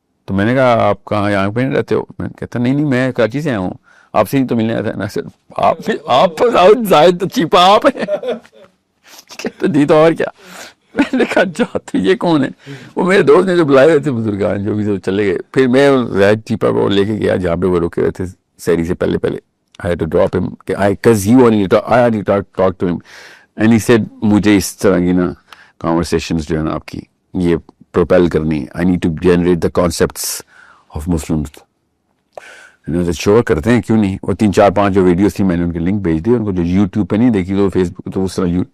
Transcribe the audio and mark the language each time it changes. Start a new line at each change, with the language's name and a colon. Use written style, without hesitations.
Urdu: تو میں نے کہا آپ کہاں یہاں پہ رہتے ہو؟ میں کہتا نہیں میں کراچی سے آیا ہوں, آپ سے ہی تو ملنے آیا تھا. آپ زاہد چیپا آپ ہیں. کہتا جی تو اور کیا. میں نے کہا اچھا تو یہ کون ہے؟ وہ میرے دوست نے جو بلائے ہوئے تھے بزرگان جو بھی تو چلے گئے. پھر میں زید چیپا کو لے کے گیا جہاں پہ وہ رکے ہوئے تھے سیری سے پہلے.
English: I had to drop him because he wanted to I had to talk to him and he said
Urdu: مجھے اس طرح کی نا conversations جو ہے نا آپ کی یہ propel کرنی ہے.
English: I need to generate the concepts of Muslims.
Urdu: شور کرتے ہیں کیوں نہیں. وہ 3-4-5 جو ویڈیوز تھی میں نے ان کے لنک بھیج دی ان کو, جو یوٹیوب پہ نہیں دیکھی تو فیس بک تو اس طرح.